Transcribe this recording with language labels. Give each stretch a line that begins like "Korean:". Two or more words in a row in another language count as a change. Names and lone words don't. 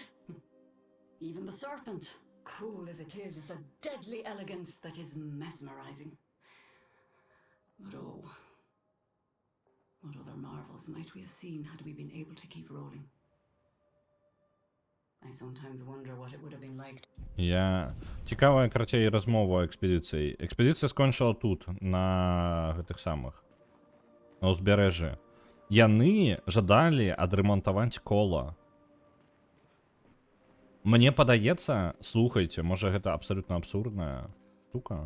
English: Even the serpent, cruel as it is a deadly elegance that is mesmerizing. But oh, what other marvels might we have seen had we been able to keep rolling? I sometimes wonder what it would have been like.
Belarusian: Цікавая, карацей, размова экспедыцыі. Экспедыцыя скончыла тут, на гэтых самых, на ўзбярэжжы. Яны жадалі адрамантаваць кола. Мне падаецца, слухайце, можа гэта абсалютна абсурдная штука.